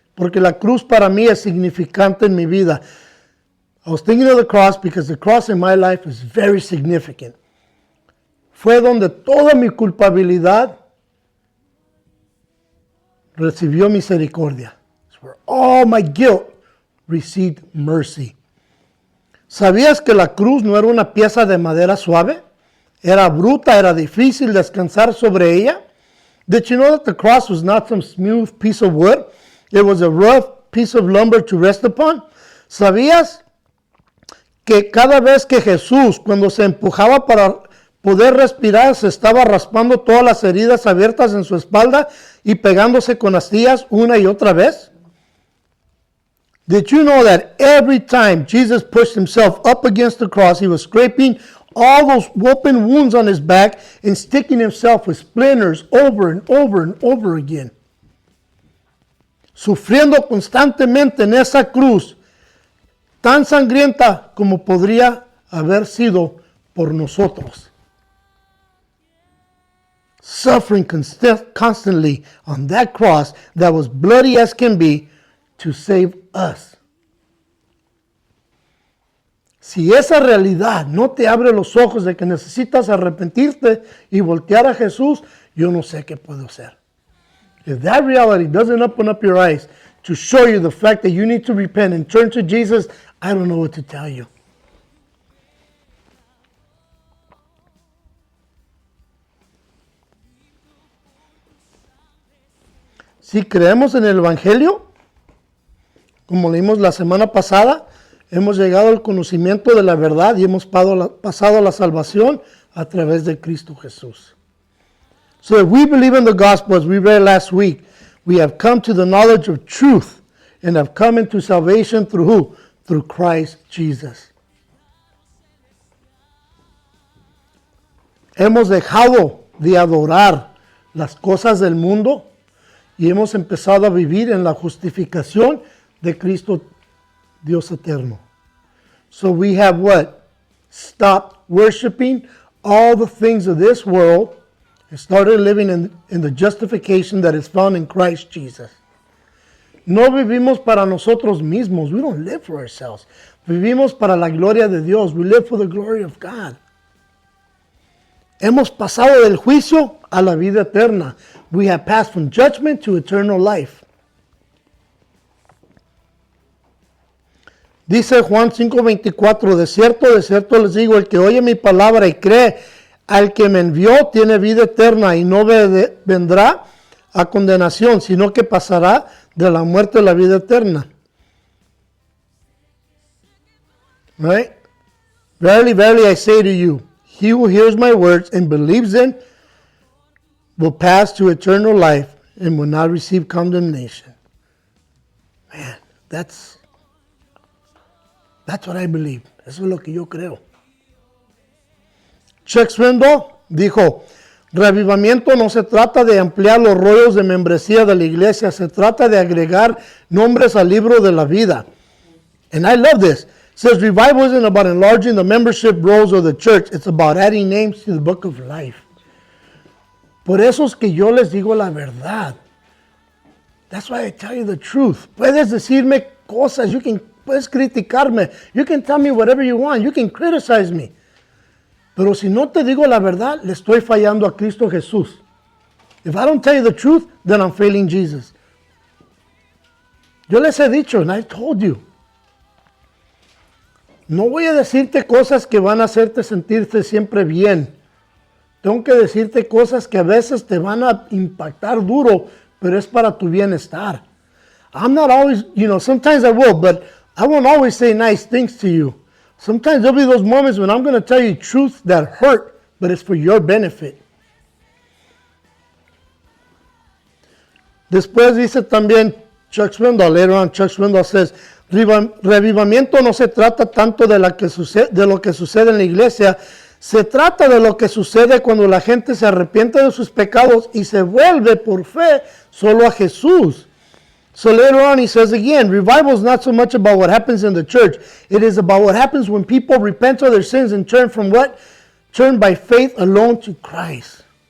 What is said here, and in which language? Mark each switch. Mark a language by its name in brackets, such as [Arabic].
[Spanish] Porque la cruz para mí es significante en mi vida. [English] I was thinking of the cross because the cross in my life is very significant. [Spanish] Fue donde toda mi culpabilidad recibió misericordia. [English] It's where all my guilt received mercy. [Spanish] ¿Sabías que la cruz no era una pieza de madera suave? Era bruta, era difícil descansar sobre ella. [English] Did you know that the cross was not some smooth piece of wood? It was a rough piece of lumber to rest upon. [Spanish] ¿Sabías que cada vez que Jesús, cuando se empujaba para poder respirar, se estaba raspando todas las heridas abiertas en su espalda y pegándose con astillas una y otra vez? [English] Did you know that every time Jesus pushed himself up against the cross, he was scraping all those open wounds on his back and sticking himself with splinters over and over and over again? [Spanish] Sufriendo constantemente en esa cruz, tan sangrienta como podría haber sido por nosotros. [English] Suffering constantly on that cross that was bloody as can be to save us. [Spanish] Si esa realidad no te abre los ojos de que necesitas arrepentirte y voltear a Jesús, yo no sé qué puedo hacer. [English] If that reality doesn't open up your eyes to show you the fact that you need to repent and turn to Jesus, I don't know what to tell you. [Spanish] Si creemos en el Evangelio, como leímos la semana pasada, hemos llegado al conocimiento de la verdad y hemos pasado a la salvación a través de Cristo Jesús. [English] So if we believe in the gospel, as we read last week, we have come to the knowledge of truth and have come into salvation through who? Through Christ Jesus. [Spanish] Hemos dejado de adorar las cosas del mundo y hemos empezado a vivir en la justificación de Cristo Dios eterno. [English] So we have what? Stopped worshiping all the things of this world and started living in the justification that is found in Christ Jesus. [Spanish] No vivimos para nosotros mismos. [English] We don't live for ourselves. [Spanish] Vivimos para la gloria de Dios. [English] We live for the glory of God. [Spanish] Hemos pasado del juicio a la vida eterna. [English] We have passed from judgment to eternal life. [Spanish] Dice Juan 5:24, de cierto les digo, el que oye mi palabra y cree al que me envió tiene vida eterna y no vendrá a condenación, sino que pasará de la muerte a la vida eterna. [English] Right? Verily, verily, I say to you, he who hears my words and believes in will pass to eternal life and will not receive condemnation. Man, that's what I believe. [Spanish] Eso es lo que yo creo. Chuck Swindoll dijo, reavivamiento no se trata de ampliar los rollos de membresía de la iglesia, se trata de agregar nombres al libro de la vida. [English] And I love this. It says revival isn't about enlarging the membership rolls of the church, it's about adding names to the book of life. [Spanish] Por eso es que yo les digo la verdad. [English] That's why I tell you the truth. [Spanish] Puedes decirme cosas, puedes criticarme, [English] you can tell me whatever you want, you can criticize me. [Spanish] Pero si no te digo la verdad, le estoy fallando a Cristo Jesús. [English] If I don't tell you the truth, then I'm failing Jesus. [Spanish] Yo les he dicho, [English] and I told you, [Spanish] no voy a decirte cosas que van a hacerte sentirte siempre bien. Tengo que decirte cosas que a veces te van a impactar duro, pero es para tu bienestar. [English] I'm not always, sometimes I will, but I won't always say nice things to you. Sometimes there'll be those moments when I'm going to tell you truth that hurt, but it's for your benefit. [Spanish] Después dice también Chuck Swindoll, [English] later on Chuck Swindoll says, [Spanish] revivamiento no se trata tanto de lo que sucede en la iglesia, se trata de lo que sucede cuando la gente se arrepiente de sus pecados y se vuelve por fe solo a Jesús. [English] So later on he says again, revival is not so much about what happens in the church. It is about what happens when people repent of their sins and turn from what? Turn by faith alone to Christ.